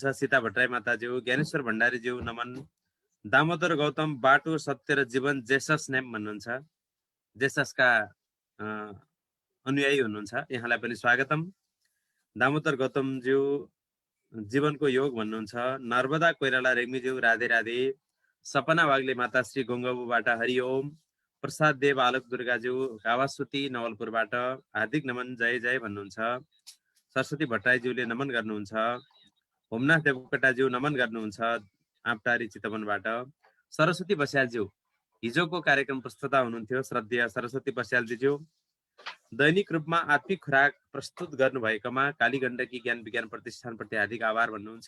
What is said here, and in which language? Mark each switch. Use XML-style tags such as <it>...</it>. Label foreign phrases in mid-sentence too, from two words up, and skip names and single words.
<ne>सीता भट्टराई माताज्यू, ज्ञानेश्वर भण्डारीज्यू नमन। दामोदर गौतम बाटो सत्य र जीवन जेसस नेम भन्नुहुन्छ। जेससका अनुयायी हुनुहुन्छ, यहाँलाई पनि स्वागतम। दामोदर गौतमज्यू जीवनको योग भन्नुहुन्छ। नर्मदा कोइराला रेग्मीज्यू राधे राधे। सपना वाग्ले माता श्री गङ्गबुबाट हरिओम। प्रसाद देव आलोक दुर्गाज्यू कावासुती नवलपुरबाट हार्दिक नमन जय जय भन्नुहुन्छ। सरस्वती भट्टराईज्यूले नमन गर्नुहुन्छ। होमनाथ देवकोटाज्यू नमन गर्नुहुन्छ आँपटारी चितवनबाट। सरस्वती बस्यालज्यू हिजोको कार्यक्रम प्रस्तुता हुनुहुन्थ्यो, श्रद्धेय सरस्वती बस्यालज्यू। दैनिक रूपमा आत्मिक खुराक प्रस्तुत गर्नुभएकोमा काली गण्डकी ज्ञान विज्ञान प्रतिष्ठानप्रति हार्दिक आभार भन्नुहुन्छ।</ne>